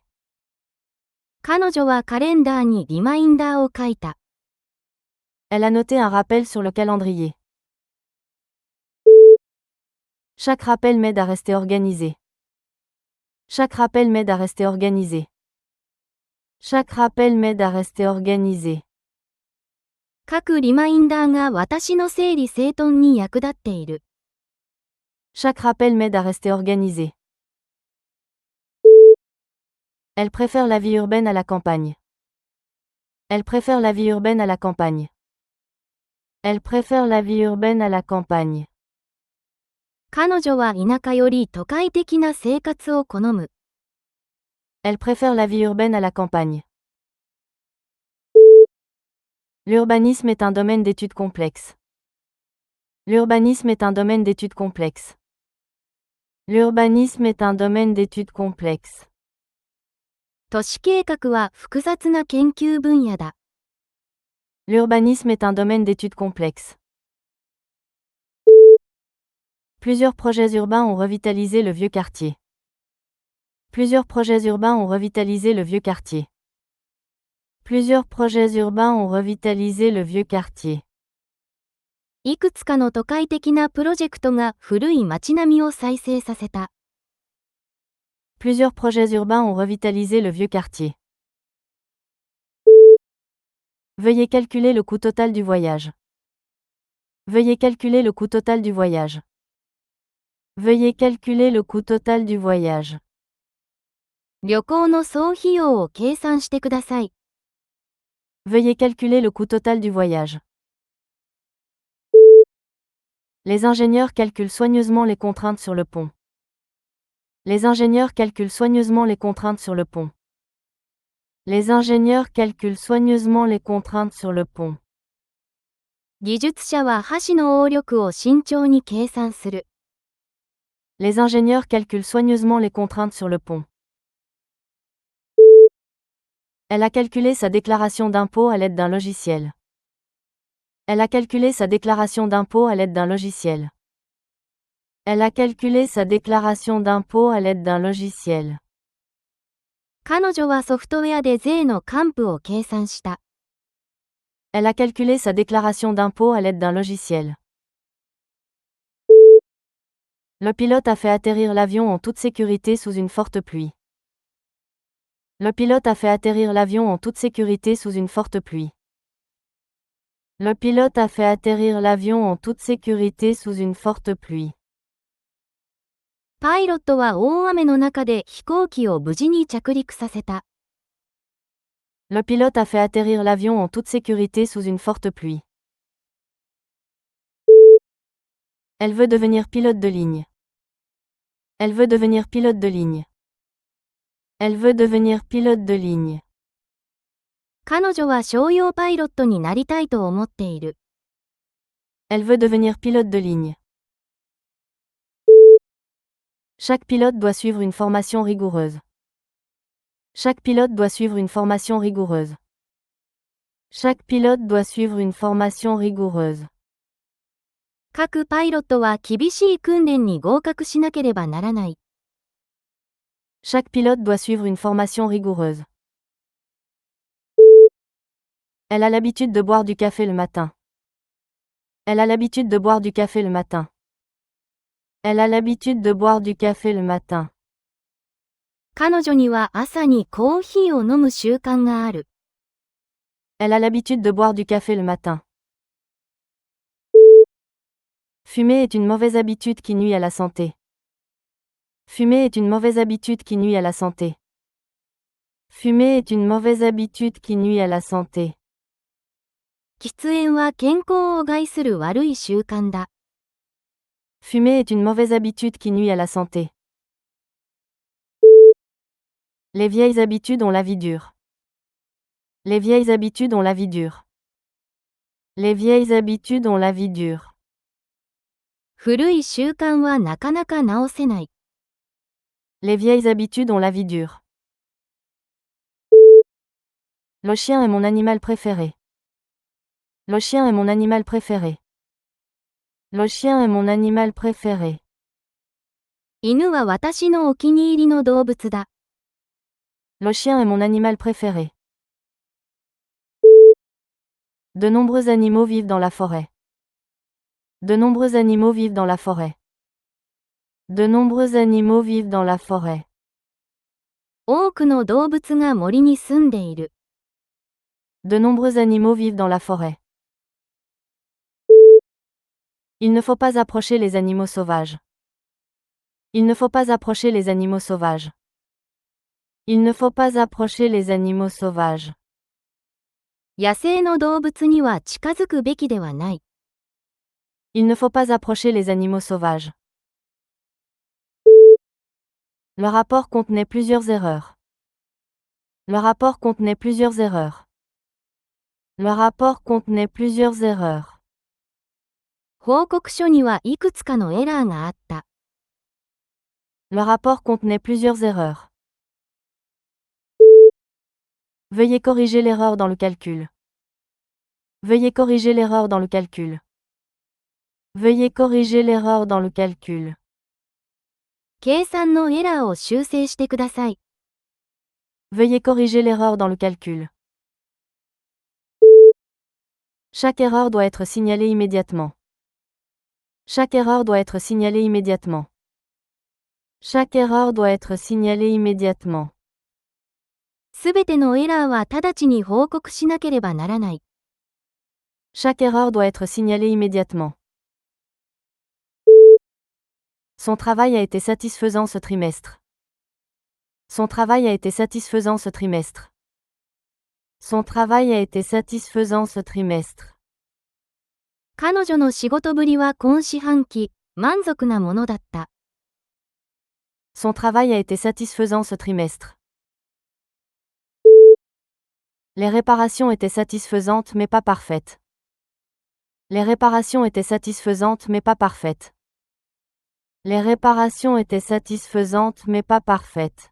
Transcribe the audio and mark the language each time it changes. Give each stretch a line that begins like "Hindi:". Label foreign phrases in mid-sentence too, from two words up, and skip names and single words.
Japanese: 彼女はカレンダーにリマインダーを書いた。
French: Elle a noté un rappel sur le calendrier. Chaque rappel m'aide à rester organisé. Chaque rappel m'aide à rester organisé. Chaque rappel m'aide à rester organisé.
Japanese: 各リマインダーが私の整理整頓に役立っている。
French: Chaque rappel m'aide à rester organisé. Elle préfère la vie urbaine à la campagne. Elle préfère la vie urbaine à la campagne. Elle préfère la vie urbaine à la campagne.
Japanese: 彼女は田舎より都会的な生活を好む。
French: Elle préfère la vie urbaine à la campagne. L'urbanisme est un domaine d'études complexe. L'urbanisme est un domaine d'études complexe. L'urbanisme est un domaine d'études complexe.
Japanese: 都市計画は複雑な研究分野だ。
French: L'urbanisme est un domaine d'études complexe. Plusieurs projets urbains ont revitalisé le vieux quartier. Plusieurs projets urbains ont revitalisé le vieux quartier. Plusieurs projets urbains ont revitalisé le vieux quartier.
Japanese: いくつかの都会的なプロジェクトが古い街並みを再生させた。
French: Plusieurs projets urbains ont revitalisé le vieux quartier. Veuillez calculer le coût total du voyage. Veuillez calculer le coût total du voyage. Veuillez calculer le coût total du voyage.
Japanese: 旅行の総費用を計算してください。
French: Veuillez calculer le coût total du voyage. Les ingénieurs calculent soigneusement les contraintes sur le pont. Les ingénieurs calculent soigneusement les contraintes sur le pont. Les ingénieurs calculent soigneusement les contraintes sur le pont.
Japanese: 技術者は橋の応力を慎重に計算する。
French: Les ingénieurs calculent soigneusement les contraintes sur le pont. Elle a calculé sa déclaration d'impôt à l'aide d'un logiciel. Elle a calculé sa déclaration d'impôt à l'aide d'un logiciel. Elle a calculé sa déclaration d'impôt à l'aide d'un logiciel.
Japanese: 彼女はソフトウェアで税の還付を計算した。
French: Elle a calculé sa déclaration d'impôt à l'aide d'un logiciel. Le pilote a fait atterrir l'avion en toute sécurité sous une forte pluie. Le pilote a fait atterrir l'avion en toute sécurité sous une forte pluie. Le pilote a fait atterrir l'avion en toute sécurité sous une forte pluie.
Japanese: パイロットは大雨の中で飛行機を無事に着陸させた。
French: Le pilote a fait atterrir l'avion en toute sécurité sous une forte pluie. Elle veut devenir pilote de ligne. Elle veut devenir pilote de ligne. Elle veut devenir pilote de ligne.
Japanese: 彼女は商用パイロットになりたいと思っている。
French: Elle veut devenir pilote de ligne. Chaque pilote doit suivre une formation rigoureuse. Chaque pilote doit suivre une formation rigoureuse. Chaque pilote doit suivre une formation rigoureuse.
Japanese: 各パイロットは厳しい訓練に合格しなければならない。
French: Chaque pilote doit suivre une formation rigoureuse. Elle a l'habitude de boire du café le matin. Elle a l'habitude de boire du café le matin. Elle a l'habitude de boire du café le matin.
Japanese: 彼女には朝にコーヒーを飲む習慣がある。
French: Elle a l'habitude de boire du café le matin. Fumer est une mauvaise habitude qui nuit à la santé. Fumer est une mauvaise habitude qui nuit à la santé. Fumer est une mauvaise habitude qui nuit à la santé.
Japanese: 喫煙は健康を害する悪い習慣だ。
French: Fumer est une mauvaise habitude qui nuit à la santé. Les vieilles habitudes ont la vie dure. Les vieilles habitudes ont la vie dure. Les vieilles habitudes ont la vie dure.
Japanese: 古い習慣はなかなか直せない。
French: Les vieilles habitudes ont la vie dure. Le chien est mon animal préféré. Le chien est mon animal préféré. Le chien est mon animal préféré.
Japanese: 犬は私のお気に入りの動物だ。
French: Le chien est mon animal préféré. De nombreux animaux vivent dans la forêt. De nombreux animaux vivent dans la forêt. De nombreux animaux vivent dans la forêt.
Japanese: 多くの動物が森に住んでいる。
French: De nombreux animaux vivent dans la forêt. Il ne faut pas approcher les animaux sauvages. Il ne faut pas approcher les animaux sauvages. Il ne faut pas approcher les animaux sauvages.
Japanese: 野生の動物には近づくべきではない。
French: Il ne faut pas approcher les animaux sauvages. Le rapport contenait plusieurs erreurs. Le rapport contenait plusieurs erreurs. Le rapport contenait plusieurs erreurs.
Japanese: 報告書にはいくつかのエラーがあった。
French: Le rapport contenait plusieurs erreurs. Veuillez corriger l'erreur dans le calcul. Veuillez corriger l'erreur dans le calcul. Veuillez corriger l'erreur dans le calcul.
Japanese: 計算のエラーを修正してください。
French: Veuillez corriger l'erreur dans le calcul. Chaque erreur doit être signalée immédiatement. Chaque erreur doit être signalée immédiatement. Chaque erreur doit être signalée immédiatement.
Japanese: すべてのエラーは直ちに報告しなければならない。
French: Chaque erreur doit être signalée immédiatement. Son travail a été satisfaisant ce trimestre. Son travail a été satisfaisant ce trimestre. Son travail a été satisfaisant ce trimestre.
Japanese: 彼女の仕事ぶりは今四半期、満足なものだった。
French: Son travail a été satisfaisant ce trimestre. Les réparations étaient satisfaisantes mais pas parfaites. Les réparations étaient satisfaisantes mais pas parfaites. Les réparations étaient satisfaisantes mais pas parfaites.